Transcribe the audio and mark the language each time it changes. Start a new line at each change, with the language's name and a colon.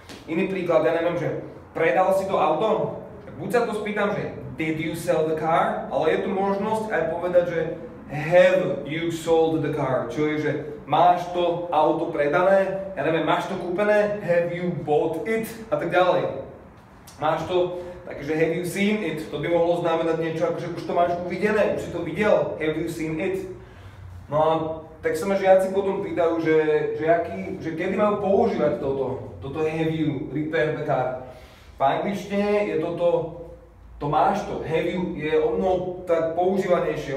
Slovak: Iný príklad, ja neviem, že predal si to auto? Buď sa to spýtam, že
English: did you sell the car?
Slovak: Ale je tu možnosť aj povedať, že
English: have you sold the car?
Slovak: Čo je, že máš to auto predané? Ja neviem, máš to kúpené?
English: Have you bought it?
Slovak: A tak ďalej. Máš to, takže
English: have you seen it?
Slovak: To by mohlo znamenať niečo, ako že už to máš uvidené, už si to videl.
English: Have you seen it?
Slovak: No a tak sa ma žiaci potom pýtajú, že kedy majú používať toto
English: have you repair the car.
Slovak: V angličtine je to máš to,
English: have you
Slovak: je ono tak používanejšie.